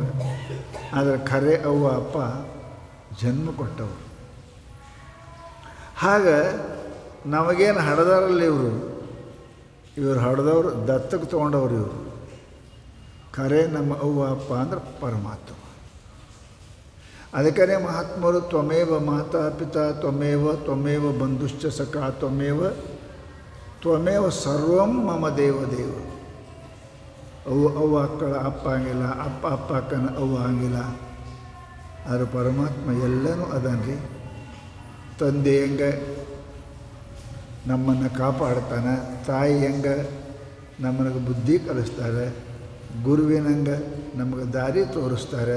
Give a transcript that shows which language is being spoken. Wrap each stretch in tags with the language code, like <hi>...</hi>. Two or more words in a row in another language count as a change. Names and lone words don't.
<kn>ಆದರೆ ಖರೆ ಅವ್ವ ಅಪ್ಪ ಜನ್ಮ ಕೊಟ್ಟವರು. ಹಾಗೆ ನಮಗೇನು ಹಡ್ದಾರಲ್ಲ ಇವರು ಹಡ್ದವ್ರು ದತ್ತಕ್ಕೆ ತೊಗೊಂಡವ್ರು. ಇವರು ಖರೆ ನಮ್ಮ ಅವ್ವ ಅಪ್ಪ ಅಂದ್ರೆ ಪರಮಾತ್ಮ. ಅದಕ್ಕೇ ಮಹಾತ್ಮರು</kn> <sa>ತ್ವಮೇವ ಮಾತಾ ಪಿತಾ ತ್ವಮೇವ ಬಂಧುಶ್ಚ ಸಖಾ ತ್ವಮೇವ ಸರ್ವಂ ಮಮ ದೇವ.</sa> <kn>ಅವ್ವ ಅಕ್ಕಳ ಅಪ್ಪ ಹಂಗಿಲ್ಲ, ಅಪ್ಪ ಅಕ್ಕನ ಅವ್ವ ಹಂಗಿಲ್ಲ. ಆದರೆ ಪರಮಾತ್ಮ ಎಲ್ಲನೂ ಅದನ್ರಿ. ತಂದೆ ಹೆಂಗೆ ನಮ್ಮನ್ನು ಕಾಪಾಡ್ತಾನೆ, ತಾಯಿ ಹೆಂಗೆ ನಮ್ಮನಿಗೆ ಬುದ್ಧಿ ಕಲಿಸ್ತಾರೆ, ಗುರುವಿನಂಗೆ ನಮಗೆ ದಾರಿ ತೋರಿಸ್ತಾರೆ.</kn>